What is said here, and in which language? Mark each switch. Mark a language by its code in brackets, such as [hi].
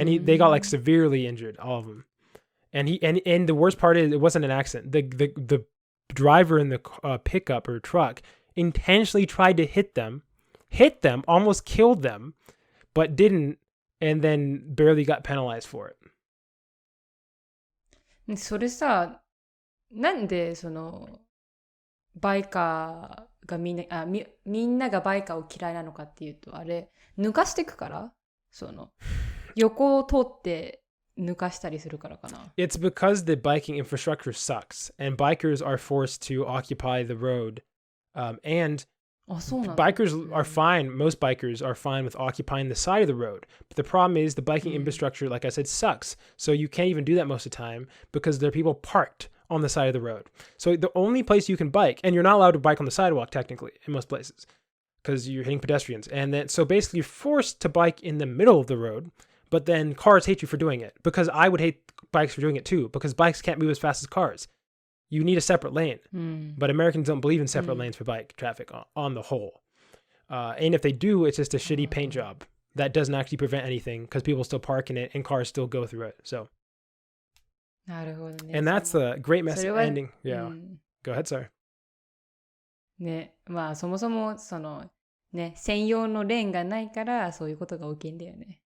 [en] And they got like severely injured, all of them. And the worst part is it wasn't an accident. The driver in the pickup or truck intentionally tried to hit them, almost killed them, but didn't, and then barely got penalized for it. [ja] それさ、なんでそのバイカーがみんながバイカーを嫌いなのかっていうと、あれ抜かしてくから、その横を通って抜かしたりするからかな。 [en] It's because the biking infrastructure sucks, and bikers are forced to occupy the road, and bikers are fine. Most bikers are fine with occupying the side of the road. But the problem is the biking infrastructure, like I said, sucks. So you can't even do that most of the time because there are people parked on the side of the road. So the only place you can bike, and you're not allowed to bike on the sidewalk technically in most places because you're hitting pedestrians. And then, so basically you're forced to bike in the middle of the road, but then cars hate you for doing it because I would hate bikes for doing it too because bikes can't move as fast as cars. You need a separate lane, but Americans don't believe in separate lanes for bike traffic on the whole. And if they do, it's just a shitty paint job that doesn't actually prevent anything because people still park in it and cars still go through it. So, [ja] なるほどね。 [en] and that's a great message ending. Yeah. Go ahead, sir. [ja] ね、まあそもそもそのね、専用のレーンがないからそういうことが起きんだよね。